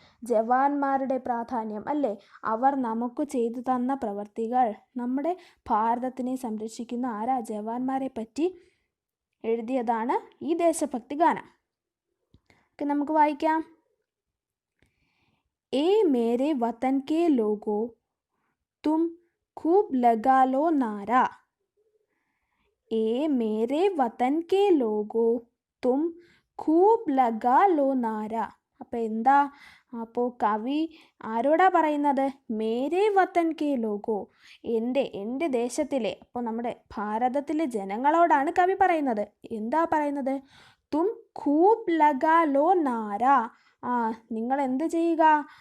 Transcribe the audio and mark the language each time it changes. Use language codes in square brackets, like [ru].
[ml] ജവാന്മാരുടെ പ്രാധാന്യം അല്ലേ, അവർ നമുക്ക് ചെയ്തു തന്ന പ്രവർത്തികൾ, നമ്മുടെ ഭാരതത്തിനെ സംരക്ഷിക്കുന്ന ജവാന്മാരെ പറ്റി എഴുതിയതാണ് ഈ ദേശഭക്തി ഗാനം. ഓക്കെ, നമുക്ക് വായിക്കാം. [hi] ए मेरे वतन के लोगों तुम खूब लगा लो नारा. ए मेरे वतन के लोगों तुम खूब लगा लो नारा. [ml] അപ്പോൾ കവി ആരോടാ പറയുന്നത്? [hi] മേരെ വതൻ കെ ലോഗോ, [ml] എൻ്റെ ദേശത്തിലെ, അപ്പോൾ നമ്മുടെ ഭാരതത്തിലെ ജനങ്ങളോടാണ് കവി പറയുന്നത്. എന്താ പറയുന്നത്? [hi] തും ഖൂബ് ലഗാ ലോ നാര. [ml] നിങ്ങൾ എന്ത് ചെയ്യുക?